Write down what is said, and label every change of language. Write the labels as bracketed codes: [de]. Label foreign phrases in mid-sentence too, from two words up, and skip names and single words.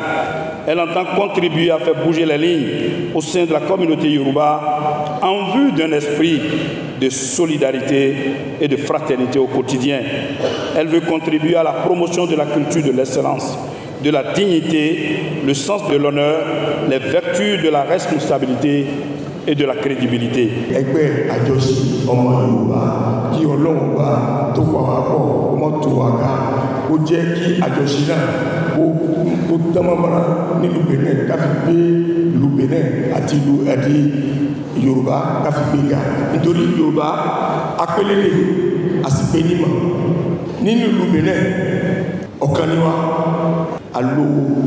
[fr] Elle entend contribuer à faire bouger les lignes au sein de la communauté Yoruba en vue d'un esprit de solidarité et de fraternité au quotidien. Elle veut contribuer à la promotion de la culture de l'excellence, de la dignité, le sens de l'honneur, les vertus de la responsabilité et de la crédibilité. [yo] Ẹgbẹ́ Àjọṣe Ọmọ Yorùbá kí Ọlọ́run bá tó pa wá pọ̀ kó mọ́ tó wá ká ó jẹ́ kí àjọṣe náà ó tẹ́mọ́mọ́ra nínú Benin káfí gbé ìlú Benin àti ìlú Yorùbá káfí gbé ga nítorí Yorùbá apélélé àsìpé nímọ̀ nínú ìlú Benin ọ̀kan ni wá alówó